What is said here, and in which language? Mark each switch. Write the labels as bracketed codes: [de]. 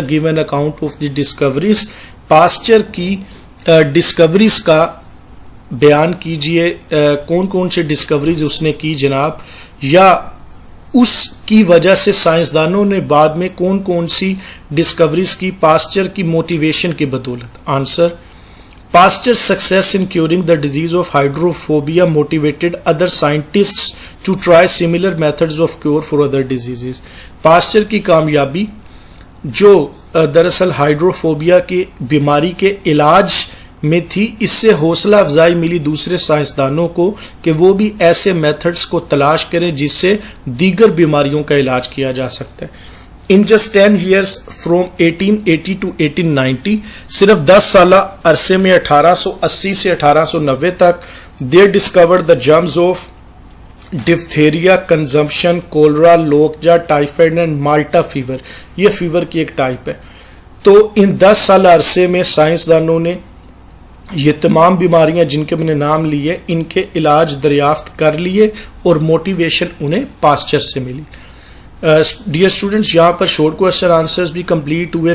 [en] Give an account of the discoveries. [hi] Pastor की discoveries का बयान कीजिए. कौन कौन से डिस्कवरीज उसने की जनाब, या उसकी वजह से साइंसदानों ने बाद में कौन कौन सी डिस्कवरीज की पास्टर की मोटिवेशन की बदौलत. [en] Answer, Pasteur's success in curing the disease of hydrophobia motivated other scientists to try similar methods of cure for other diseases. [hi] Pastor की कामयाबी जो दरअसल हाइड्रोफोबिया की बीमारी के इलाज में थी, इससे हौसला अफजाई मिली दूसरे साइंसदानों को कि वो भी ऐसे मेथड्स को तलाश करें जिससे दीगर बीमारियों का इलाज किया जा सकता है. [en] In just 10 years from 1880 to 1890, [hi] सिर्फ 10 साल अरसे में 1880 से 1890 तक [en] they discovered the germs of diphtheria, consumption, cholera, lockjaw, typhoid and Malta fever. [hi] ये फीवर की एक टाइप है. तो इन 10 साल अरसे में साइंसदानों ने ये तमाम बीमारियां जिनके मैंने नाम लिए इनके इलाज दरियाफ्त कर लिए और मोटिवेशन उन्हें पास्चर से मिली. डियर स्टूडेंट्स, यहाँ पर शॉर्ट क्वेश्चन आंसर्स भी कंप्लीट हुए.